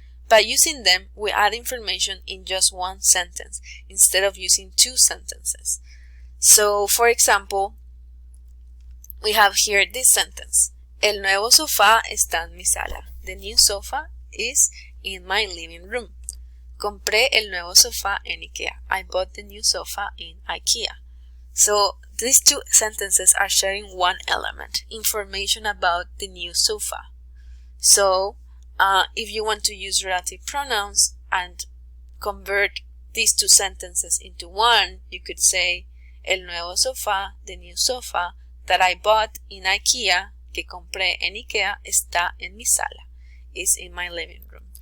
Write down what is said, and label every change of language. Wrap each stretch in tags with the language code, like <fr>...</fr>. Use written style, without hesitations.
<en>By using them, we add information in just one sentence instead of using 2 sentences. So, for example, we have here this sentence:</en> <es>el nuevo sofá está en mi sala.</es> <en>The new sofa is in my living room.</en> <es>Compré el nuevo sofá en IKEA.</es> <en>I bought the new sofa in IKEA. So these 2 sentences are sharing one element, information about the new sofa. So if you want to use relative pronouns and convert these 2 sentences into one, you could say</en> <es>el nuevo sofá,</es> <en>the new sofa that I bought in IKEA,</en> <es>que compré en IKEA, está en mi sala,</es> <en>is in my living room.</en>